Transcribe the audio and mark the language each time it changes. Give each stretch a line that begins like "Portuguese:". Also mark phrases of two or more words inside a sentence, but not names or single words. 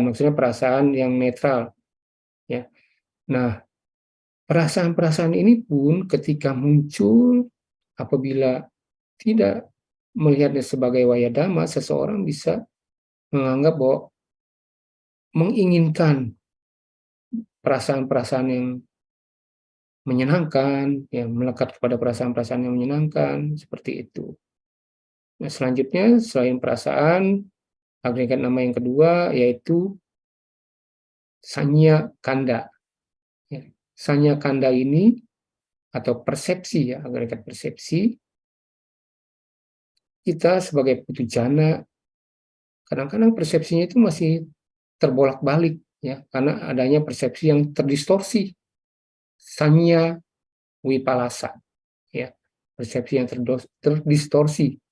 Indonesian: Maksudnya perasaan yang netral ya. Nah, perasaan-perasaan ini pun ketika muncul apabila tidak melihatnya sebagai
Pali: waya dhamma,
Indonesian: seseorang bisa menganggap bahwa menginginkan perasaan-perasaan yang menyenangkan, ya, melekat kepada perasaan-perasaan yang menyenangkan, seperti itu. Nah, selanjutnya selain perasaan, agregat nama yang kedua yaitu
Pali: sanya kanda.
Indonesian: Ya,
Pali: sanya kanda
Indonesian: ini atau persepsi ya, agregat persepsi, kita sebagai putujana kadang-kadang persepsinya itu masih terbolak-balik ya, karena adanya persepsi yang terdistorsi
Pali: sanya wipalasa,
Indonesian: ya, persepsi yang terdistorsi,